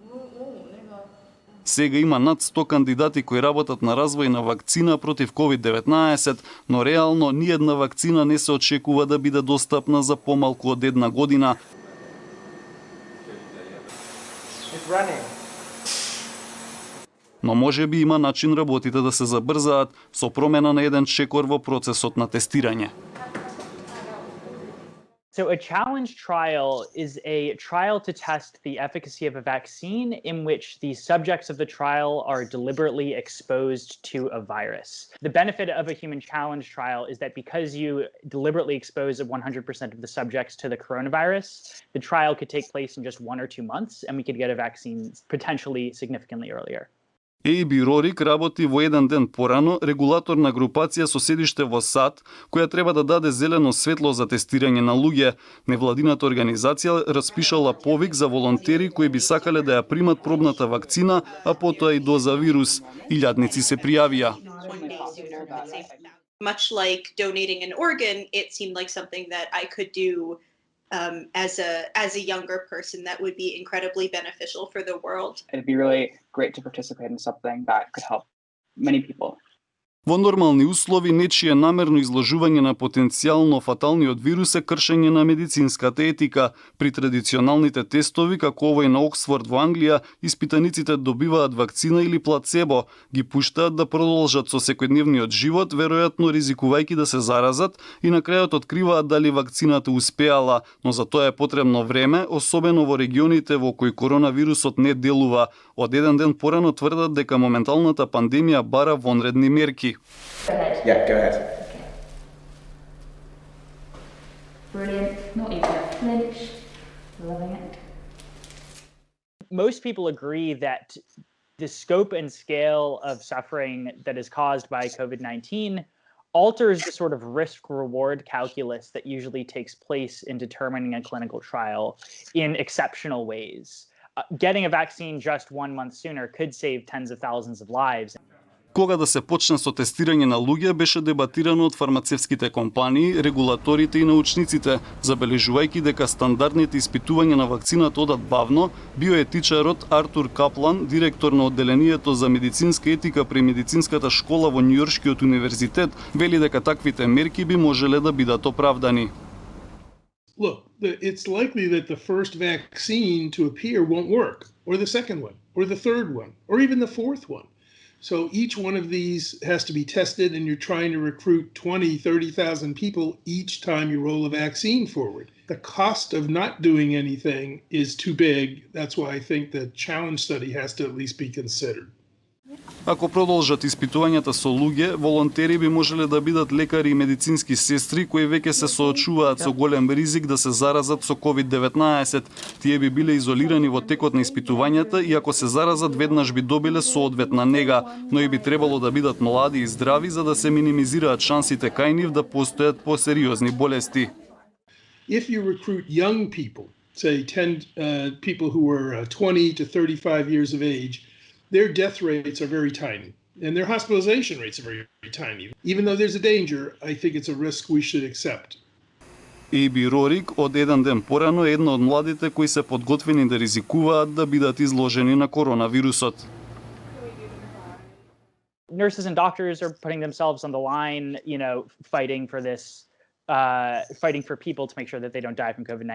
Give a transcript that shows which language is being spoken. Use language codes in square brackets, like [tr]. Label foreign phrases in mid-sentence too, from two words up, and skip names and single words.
[mk] Сега има над 100 кандидати кои работат на развој на вакцина против COVID-19, но реално ниедна вакцина не се очекува да биде достапна за помалку од 1 година. Но може би има начин работите да се забрзаат со промена на еден чекор во процесот на тестирање. [en] So a challenge trial is a trial to test the efficacy of a vaccine in which the subjects of the trial are deliberately exposed to a virus. The benefit of a human challenge trial is that because you deliberately expose 100% of the subjects to the coronavirus, the trial could take place in just 1 or 2 months and we could get a vaccine potentially significantly earlier. [mk] AB Рорик работи во еден ден порано регулаторна групација со седиште во САД, која треба да даде зелено светло за тестирање на луѓе. Невладината организација распишала повик за волонтери кои би сакале да ја примат пробната вакцина, а потоа и доза вирус. Илјадници се пријавија. [en] Much like donating an organ, it seemed like something that I could do as a younger person that would be incredibly beneficial for the world. It'd be really great to participate in something that could help many people. [mk] Во нормални услови, нечие намерно изложување на потенцијално фаталниот вирус е кршење на медицинската етика. При традиционалните тестови, како овој на Оксфорд во Англија, испитаниците добиваат вакцина или плацебо, ги пуштаат да продолжат со секојдневниот живот, веројатно ризикувајќи да се заразат, и на крајот откриваат дали вакцината успеала, но за тоа е потребно време, особено во регионите во кои коронавирусот не делува. Од еден ден порано тврдат дека моменталната пандемија бара вонредни мерки. [en] Yeah, go ahead. Brilliant. Not even a flinch. Loving it. Most people agree that the scope and scale of suffering that is caused by COVID-19 alters the sort of risk-reward calculus that usually takes place in determining a clinical trial in exceptional ways. Getting a vaccine just 1 month sooner could save tens of thousands of lives. [mk] Кога да се почне со тестирање на луѓе беше дебатирано од фармацевските компании, регулаторите и научниците, забележувајќи дека стандардните испитувања на вакцината одат бавно. Биоетичарот Артур Каплан, директор на одделението за медицинска етика при медицинската школа во Њујоршкиот универзитет, вели дека таквите мерки би можеле да бидат оправдани. [en] Look, it's likely that the first vaccine to appear won't work, or the second one, or the third one, or even the fourth one. So each one of these has to be tested, and you're trying to recruit 20, 30,000 people each time you roll a vaccine forward. The cost of not doing anything is too big. That's why I think the challenge study has to at least be considered. [mk] Ако продолжат испитувањата со луѓе, волонтери би можеле да бидат лекари и медицински сестри кои веќе се соочуваат со голем ризик да се заразат со COVID-19. Тие би биле изолирани во текот на испитувањата и ако се заразат веднаш би добиле соодветна нега, но и би требало да бидат млади и здрави за да се минимизираат шансите кај нив да постојат посериозни болести. [en] If you recruit young people, say 10 people who are 20 to 35 years of age, their death rates are very tiny, and their hospitalization rates are very, very tiny. Even though there's a danger, I think it's a risk we should accept. [mk] AB Рорик од еден ден порано е една од младите кои се подготвени да ризикуваат да бидат изложени на коронавирусот. [en] Nurses and doctors are putting themselves on the line, fighting for this, fighting for people to make sure that they don't die from COVID-19.